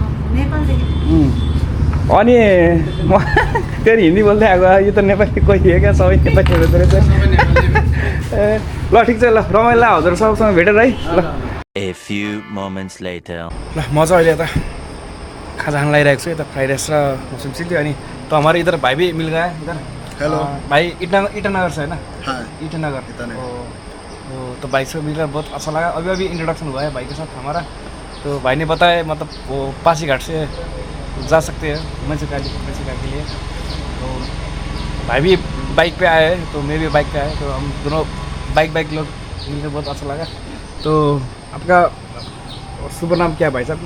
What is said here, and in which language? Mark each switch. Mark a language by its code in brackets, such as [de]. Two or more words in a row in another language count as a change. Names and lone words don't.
[ne] अनि म फेरि हिन्दी बोल्दै आएको यो त नेपाली कोही हो क्या सबै नेपाली हुँदो रहेछ ल ठिक छ ल रमाइलो हजुर सबसँग भेटेर है ल ल म चाहिँ अहिले यता खाजा खान लागिरहेको छु यता [en] fried rice [ne] र [en] mushroom chilli [ne] अनि त [hi] हमारे इधर भाइ भी मिल गया इधर हेलो भाइ ईटानगर से है ना ईटानगर तो भाई से मिलकर बहुत अच्छा लगा अभी इंट्रोडक्शन हुआ है भाई के साथ हमारा तो भाई ने बताया मतलब वो पासीघाट से जा सकते हैं मेचुका के लिए तो भाई भी बाइक पे आए हैं तो मैं भी बाइक पे आए तो हम दोनों बाइक लोग मिलकर बहुत अच्छा लगा तो आपका शुभ नाम क्या है भाई साहब